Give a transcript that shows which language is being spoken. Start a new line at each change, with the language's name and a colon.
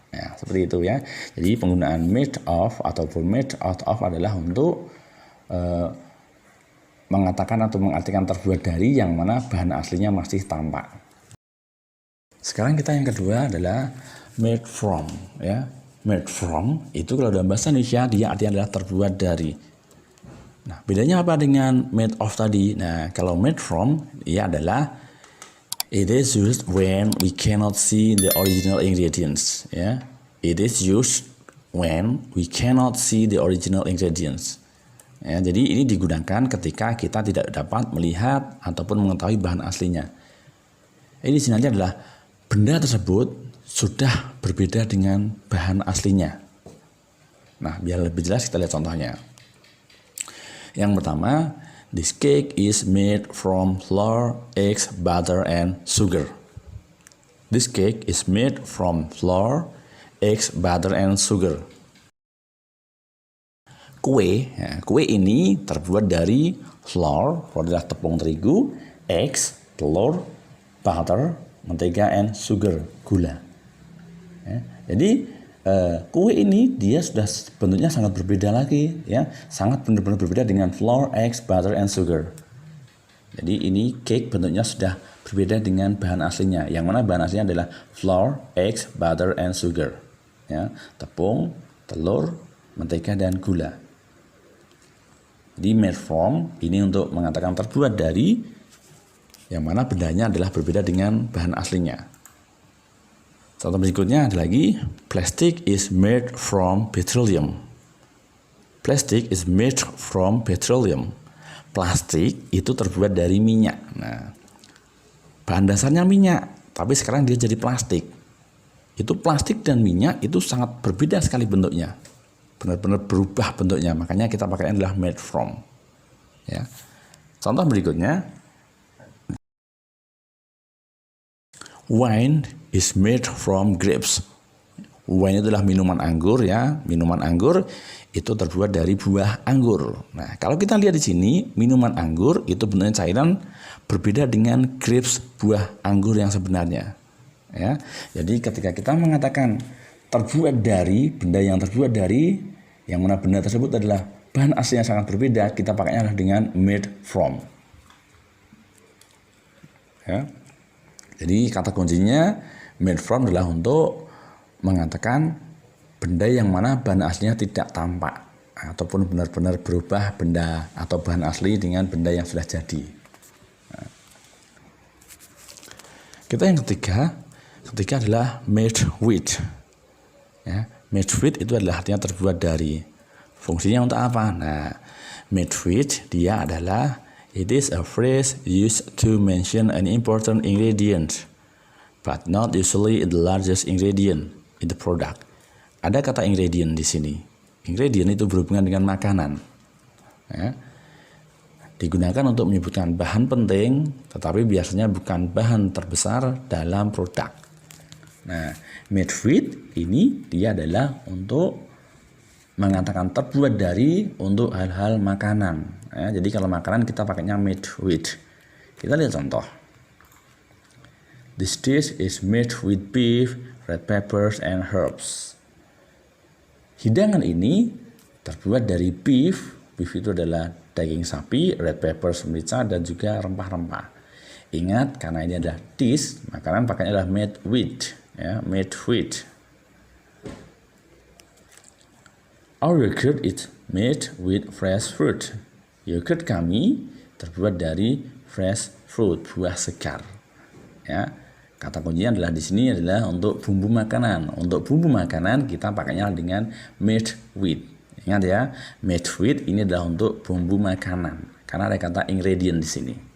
Indonesian: Ya, seperti itu ya. Jadi penggunaan made of ataupun made out of adalah untuk mengatakan atau mengartikan terbuat dari, yang mana bahan aslinya masih tampak. Sekarang kita yang kedua adalah made from ya. Made from itu kalau dalam bahasa Indonesia dia artinya adalah terbuat dari. Nah, bedanya apa dengan made of tadi? Nah, kalau made from dia adalah
English: It is used when we cannot see the original ingredients. Ya, it is used when we cannot see the original ingredients.
Indonesian: Ya, jadi ini digunakan ketika kita tidak dapat melihat ataupun mengetahui bahan aslinya. Ini di sini adalah benda tersebut sudah berbeda dengan bahan aslinya. Nah, biar lebih jelas kita lihat contohnya. Yang pertama,
English: this cake is made from flour, eggs, butter, and sugar. This cake is made from flour, eggs, butter, and sugar.
Indonesian: Kue ini terbuat dari flour adalah tepung terigu, eggs, telur, butter, mentega, and sugar, gula. Ya, jadi kue ini dia sudah bentuknya sangat berbeda lagi, ya, sangat benar-benar berbeda dengan flour, eggs, butter, and sugar. Jadi ini cake bentuknya sudah berbeda dengan bahan aslinya. Yang mana bahan aslinya adalah flour, eggs, butter, and sugar. Ya, tepung, telur, mentega, dan gula. Jadi made from ini untuk mengatakan terbuat dari, yang mana bendanya adalah berbeda dengan bahan aslinya. Contoh berikutnya ada lagi,
English: plastic is made from petroleum. Plastic is made from petroleum.
Indonesian: Plastik itu terbuat dari minyak. Nah, bahan dasarnya minyak, tapi sekarang dia jadi plastik. Itu plastik dan minyak itu sangat berbeda sekali bentuknya. Benar-benar berubah bentuknya, makanya kita pakai adalah made from. Ya. Contoh berikutnya,
English: wine is made from grapes.
Indonesian: Wine itu adalah minuman anggur, ya. Minuman anggur itu terbuat dari buah anggur. Nah, kalau kita lihat di sini, minuman anggur itu bentuknya cairan berbeda dengan grapes, buah anggur yang sebenarnya. Ya. Jadi ketika kita mengatakan terbuat dari, benda yang terbuat dari, yang mana benda tersebut adalah bahan aslinya sangat berbeda, kita pakainya adalah dengan made from. Ya. Jadi kata kuncinya made from adalah untuk mengatakan benda yang mana bahan aslinya tidak tampak ataupun benar-benar berubah benda atau bahan asli dengan benda yang sudah jadi. Nah. Kita yang ketiga adalah made with. Ya, made with itu adalah artinya terbuat dari. Fungsinya untuk apa? Nah, made with dia adalah
English: it is a phrase used to mention an important ingredient, but not usually the largest ingredient in the product.
Indonesian: Ada kata ingredient di sini. Ingredient itu berhubungan dengan makanan. Ya. Digunakan untuk menyebutkan bahan penting, tetapi biasanya bukan bahan terbesar dalam produk. Nah, made with ini dia adalah untuk mengatakan terbuat dari untuk hal-hal makanan. Ya, jadi kalau makanan kita pakainya made with. Kita lihat contoh.
English: This dish is made with beef, red peppers, and herbs.
Indonesian: Hidangan ini terbuat dari beef. Beef itu adalah daging sapi, red peppers, merica, dan juga rempah-rempah. Ingat, karena ini adalah dish, makanan pakainya adalah made with. Ya, made with.
English: Our yogurt is made with fresh fruit.
Indonesian: Yogurt kami terbuat dari fresh fruit, buah segar. Ya, kata kuncinya adalah di sini adalah untuk bumbu makanan. Untuk bumbu makanan kita pakainya dengan made with. Ingat ya, made with ini adalah untuk bumbu makanan karena ada kata ingredient di sini.